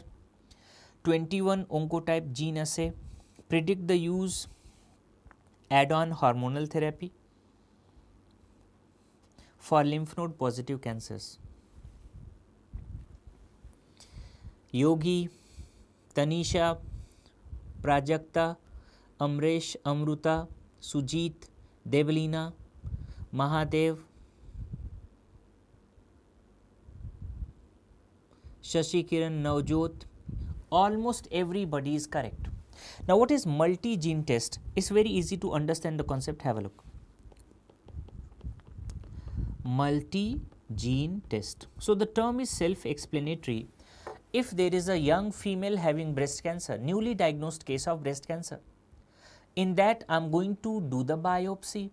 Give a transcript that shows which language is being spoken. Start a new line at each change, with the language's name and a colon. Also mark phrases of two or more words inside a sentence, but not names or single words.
English: 21, Oncotype gene assay. Predict the use add-on hormonal therapy for lymph node positive cancers. Yogi, Tanisha, Prajakta, Amresh, Amruta, Sujit, Devalina, Mahadev, Shashi Kiran, Navjot, almost everybody is correct. Now what is multi-gene test? It's very easy to understand the concept. Have a look. Multi-gene test. So the term is self-explanatory. If there is a young female having breast cancer, newly diagnosed case of breast cancer, in that I am going to do the biopsy.